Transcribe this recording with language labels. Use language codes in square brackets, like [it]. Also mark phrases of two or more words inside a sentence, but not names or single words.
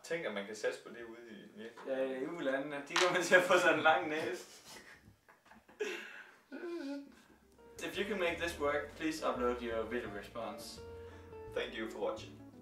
[da] Tænk, at man kan satse på det ude i virkeligheden. Ja, i ulandene. De kommer til at få sådan en lang næse. [en] If you can make this work, please upload your video response. Thank you for watching.